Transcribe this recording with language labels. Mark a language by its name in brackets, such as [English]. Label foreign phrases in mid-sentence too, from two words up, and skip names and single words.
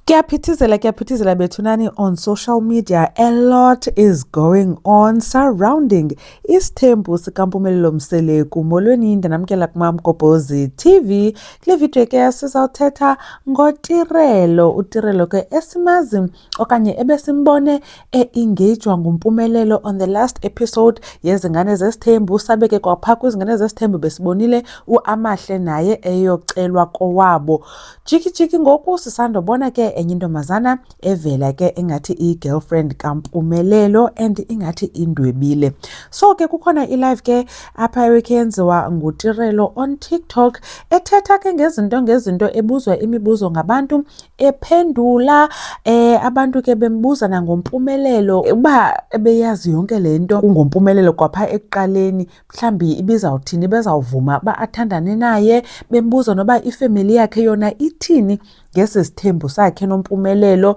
[Xhosa] Kuyaphithizela bethunani [English] on social media. [Xhosa] A lot is going on surrounding isithembu sikaMpumelelo Mseleku. Molweni ndinamkela kuMamgobhozi TV. Kule video ke sizawuthetha ngoTirelo. uTirelo ke esimazi okanye ebesimbone engagwa nguMpumelelo [English] on the last episode [Xhosa] yezingane zesithembu. Sabe ke kwapha kwizingane zesithembu besibonile uAmahle naye eyocelwa kowabo. Jiki ngoku sisandobona ke enye intombazana evela ke engathi i-girlfriend kaMpumelelo and ingathi indwebile. So ke kukhona i-live ke apha eyenziwa nguTirelo on TikTok ethetha ke ngezinto ebuzwa imibuzo ngabantu ephendula abantu ke bembuza nangoMpumelelo uba ebeyazi yonke lento kungoMpumelelo kwapha ekuqaleni mhlambi ibizawuthini bezawuvuma ba athandane naye bembuza noba ifamily yakhe yona ithini ngesisithembu sakhe noMpumelelo.